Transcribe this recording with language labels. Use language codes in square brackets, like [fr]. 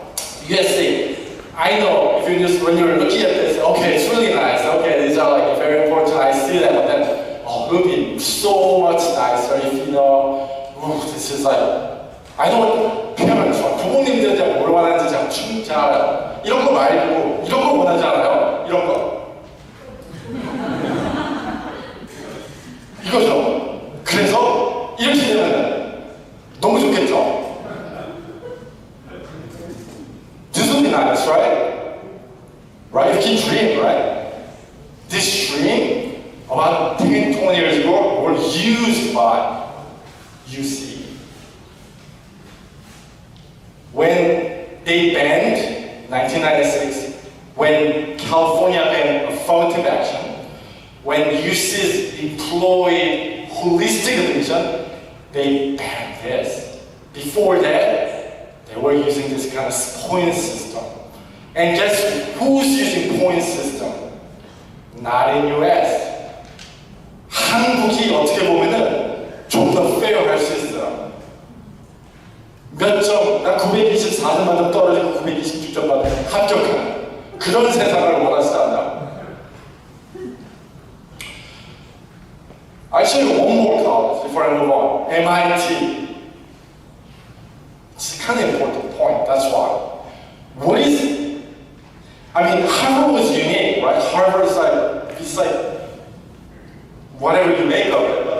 [en] USC. I know when you're looking at this, okay, it's really nice. Okay, these are like very important. I see that, but then, it would be so much nicer if you know, this is like, I know parents, [ko] 부모님들이 뭘 원하는지 제가 충분히 잘 알아요. 이런 거 말고, 이런 거 원하지 않아요? 이런 거. 이거죠. 그래서 이렇게 되면 너무 좋겠죠. [en] This would be nice, right? Right? You can dream, right? This dream about 10, 20 years ago were used by UC. When they banned 1996, when California banned affirmative action, when UCs employed holistic admission, they banned this. Before that, they were using this kind of point system. And guess who's using point system? Not in US. [ko] 한국이 어떻게 보면은 좀 더 fair 할 수 있어요. 몇 점, 난 924점 만점 떨어지고 926점 받으면 합격하는 그런 세상을 원하지 않나. [en] I'll show you one more college before I move on. MIT. It's kind of important point, that's why. What is it? I mean, Harvard was unique, right? Harvard is it's like, whatever you make of it.